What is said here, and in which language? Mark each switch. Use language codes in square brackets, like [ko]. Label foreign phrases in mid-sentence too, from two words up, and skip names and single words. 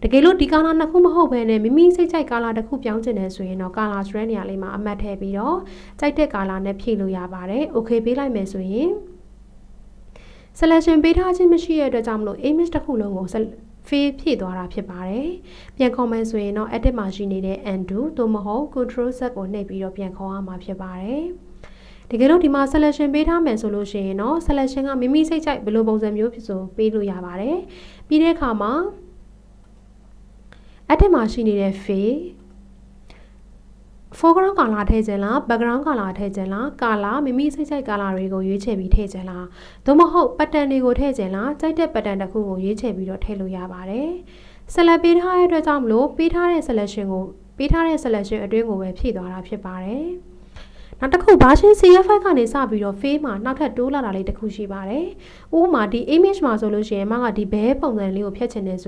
[my] ကယ်လို့ဒီ color နှစ်ခုမဟုတ်ဘဲနဲ့မိမိစိတ်ကြိုက် color တစ်ခုပြောင်းချင်တယ်ဆိုရင်တော့ color ဆိုတဲ့နေရာလေးမှာအမှတ်ထည့်ပြီးတော့ကြိုက်တဲ့ color နဲ့ဖြည့်လို့ရပါတယ် okay ပေးလိုက်မယ်ဆိုရင် selection ပေးထားခြင်းမရှိတဲ့အတွက်ကြောင့်မလို့ image တစ်ခုလုံးကိုfield ဖြည့်သွားတာဖြစ်ပါတယ်။ပြန်ခေါ်မယ်ဆိုရင်တော့ edit မှာရှိနေတဲ့ undo သို့မဟုတ် [en] control z [my] ကိုနှိပ်ပြီးတော့ပြန်ခေါ်ရမှာဖြစ်ပါတယ်။တကယ်လို့ဒီမှာ selection ပေးထားမယ်ဆိုလို့ရှိရင်တော့ selection ကမိမိစိတ်ကြိုက်ဘယ်လိုပုံစံမျိုးဖြစ်ဆိုပေးလို့ရပါတယ်။ပြီးတဲ့အခါမှာ edit မှာရှိနေတဲ့ [en] field foreground color [my] ထည့်ခြင်းလား [en] background color [my] ထည့်ခြင်းလား color မိမိစိတ်ကြိုက် color တွေကိုရွေးချယ်ပြီးထည့်ခြင်းလားသို့မဟုတ် pattern တွေကိုထည့်ခြင်းလားကြိုက်တဲ့ pattern တစ်ခုကိုရွေးချယ်ပြီးတော့ထည့်လို့ရပါတယ် select ပေးထားတဲ့အတွက်ကြောင့်မလို့ပေးထားတဲ့ selection အတွင်းကိုပဲဖြည့်သွားတာဖြစ်ပါတယ်နောက်တစ်ခု version CF5 ကနေစပြီးတော့ field မှာနောက်ထပ်တိုးလာတာလေးတစ်ခုရှိပါတယ်ဥပမာဒီ image မှာဆိုလို့ရှိရင်ဒီဘဲပုံစံလေးကိုဖျက်ချင်တယ်ဆို